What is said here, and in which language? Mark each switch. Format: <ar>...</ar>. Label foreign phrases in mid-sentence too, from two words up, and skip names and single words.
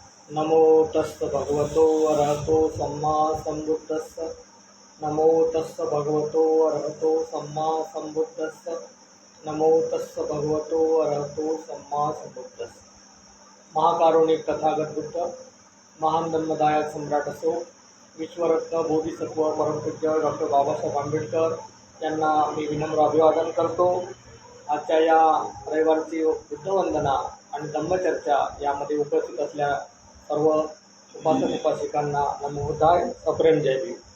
<pi>नमो तस्स भगवतो अरहतो सम्मा संबुद्धस्स। नमो तस्स भगवतो अरहतो सम्मा संबुद्धस्स। नमो तस्स भगवतो अरहतो सम्मा संबुद्धस्स।</pi> <mr>महाकारुणिक तथागत बुद्ध, महान धर्मदायक सम्राट असो, विश्वरत्न बोधिसत्व परमपूज्य डॉक्टर बाबासाहेब आंबेडकर यांना मी विनम्र अभिवादन करतो। आजच्या या रविवारची बुद्धवंदना आणि धम्मचर्चा यामध्ये उपस्थित असल्या सर्व उपासक उपासिकांना</mr> <sa>नमो बुद्धाय,</sa> <mr>सप्रेम जय भीम।</mr>